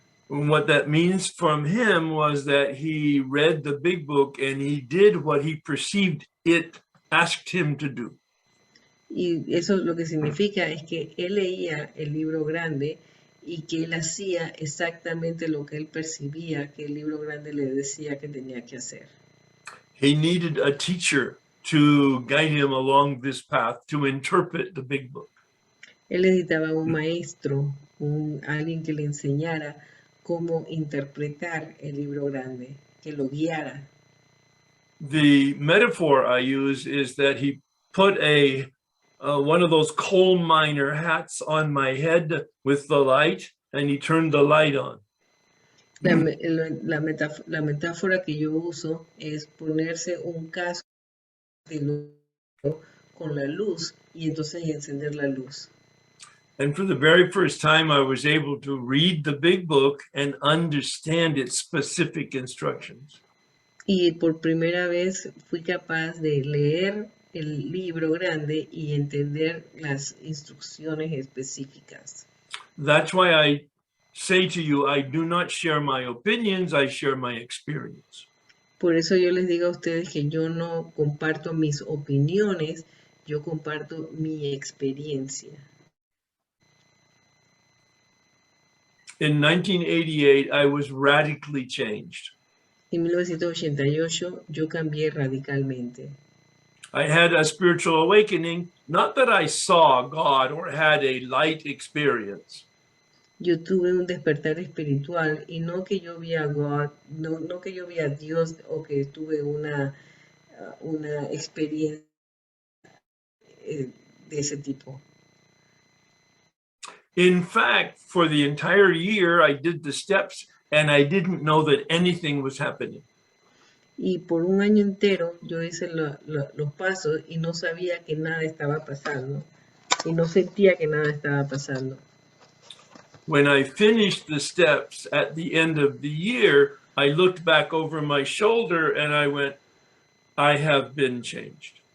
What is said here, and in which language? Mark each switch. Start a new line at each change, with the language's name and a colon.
English: And what that means from him was that he read the big book and he did what he perceived it asked him to do.
Spanish: Y eso lo que significa es que él leía el libro grande y que él hacía exactamente lo que él percibía que el libro grande le decía que tenía que hacer.
English: He needed a teacher to guide him along this path to interpret the big book.
Spanish: Él necesitaba un maestro, alguien que le enseñara cómo interpretar el libro grande, que lo guiara.
English: The metaphor I use is that he put one of those coal miner hats on my head with the light, and he turned the light on.
Spanish: La metáfora que yo uso es ponerse un casco de luz con la luz y entonces encender la luz.
English: And for the very first time, I was able to read the big book and understand its specific instructions.
Spanish: Y por primera vez fui capaz de leer el libro grande y entender las instrucciones específicas.
English: That's why I say to you, I do not share my opinions, I share my experience.
Spanish: Por eso yo les digo a ustedes que yo no comparto mis opiniones, yo comparto mi experiencia.
English: In 1988, I was radically changed.
Spanish: En 1988 yo cambié radicalmente.
English: I had a spiritual awakening, not that I saw God or had a light experience.
Spanish: Yo tuve un despertar espiritual y no que yo vi a God, no que yo vi a Dios o que tuve una experiencia de ese tipo. In fact, for the entire year, I did the steps and I didn't know that anything was happening. Y por un año entero yo hice los pasos y no sabía que nada estaba pasando. Y no sentía que nada estaba pasando.
English: When I finished the steps at the end of the year, I looked back over my shoulder and I went, I have been changed.